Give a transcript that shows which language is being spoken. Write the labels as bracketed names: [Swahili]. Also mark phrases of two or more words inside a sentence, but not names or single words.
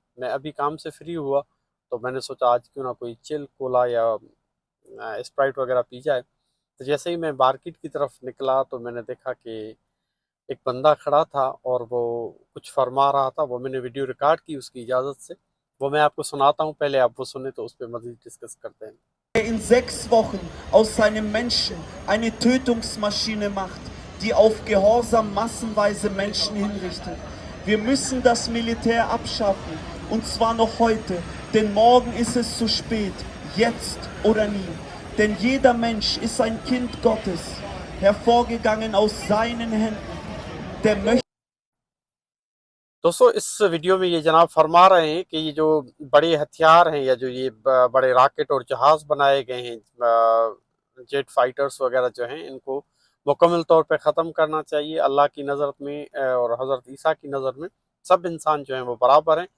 [Urdu] میں ابھی کام سے فری ہوا تو میں نے سوچا آج کیوں نہ کوئی چل کولا یا سپرائٹ وغیرہ پی جائے. تو جیسے ہی میں مارکیٹ کی طرف نکلا تو میں نے دیکھا کہ ایک بندہ کھڑا تھا اور وہ کچھ فرما رہا تھا. وہ میں نے ویڈیو ریکارڈ کی اس کی اجازت سے۔ وہ میں آپ کو سناتا ہوں، پہلے آپ وہ سنیں تو اس پر مزید ڈسکس کرتے ہیں. [German] In 6 Wochen aus seinem Menschen eine Tötungsmaschine macht, die auf Gehorsam massenweise Menschen hinrichtet. Wir müssen das Militär abschaffen, und zwar noch heute, denn morgen ist es zu spät, jetzt oder nie. Denn jeder Mensch ist ein Kind Gottes, hervorgegangen aus seinen Händen, der möchte [Urdu] دوستو، اس ویڈیو میں یہ جناب فرما رہے ہیں کہ یہ جو بڑے ہتھیار ہیں یا جو یہ بڑے راکٹ اور جہاز بنائے گئے ہیں, [English] jet fighters [Urdu] وغیرہ جو ہیں، ان کو مکمل طور پہ ختم کرنا چاہیے. اللہ کی نظر میں اور حضرت عیسیٰ کی نظر میں سب انسان جو ہیں وہ برابر ہیں.